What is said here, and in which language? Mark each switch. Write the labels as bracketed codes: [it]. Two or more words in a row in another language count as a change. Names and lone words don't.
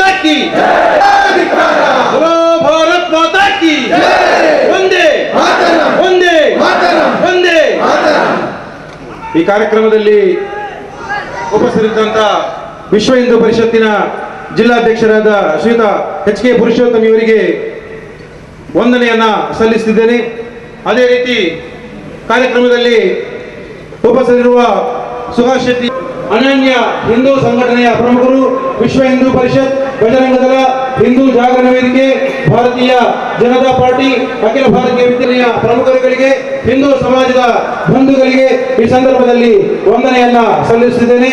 [hi] की बोलो भारत माता की वंदे वंदे वंदे [kn] ಈ ಕಾರ್ಯಕ್ರಮದಲ್ಲಿ ಉಪಸ್ಥಿತರಿದ್ದಂತ ವಿಶ್ವ ಹಿಂದೂ ಪರಿಷತ್ತಿನ ಜಿಲ್ಲಾಧ್ಯಕ್ಷರಾದ ಶ್ರೀಯುತ HK ಪುರುಷೋತ್ತಮ್ ಇವರಿಗೆ ವಂದನೆಯನ್ನ ಸಲ್ಲಿಸುತ್ತಿದ್ದೇನೆ. ಅದೇ ರೀತಿ ಕಾರ್ಯಕ್ರಮದಲ್ಲಿ ಉಪಸ್ಥಿತರಿರುವ ಸುಭಾಷ್ ಶೆಟ್ಟಿ ಅನನ್ಯ ಹಿಂದೂ ಸಂಘಟನೆಯ ಪ್ರಮುಖರು, ವಿಶ್ವ ಹಿಂದೂ ಪರಿಷತ್, ಬಜರಂಗ ದಳ, ಹಿಂದೂ ಜಾಗರಣ ವೇದಿಕೆ, ಭಾರತೀಯ ಜನತಾ ಪಾರ್ಟಿ, ಅಖಿಲ ಭಾರತೀಯ ವಿದ್ಯಾಲಯ ಪ್ರಮುಖರುಗಳಿಗೆ, ಹಿಂದೂ ಸಮಾಜದ ಬಂಧುಗಳಿಗೆ ಈ ಸಂದರ್ಭದಲ್ಲಿ ವಂದನೆಯನ್ನ ಸಲ್ಲಿಸುತ್ತಿದ್ದೇನೆ.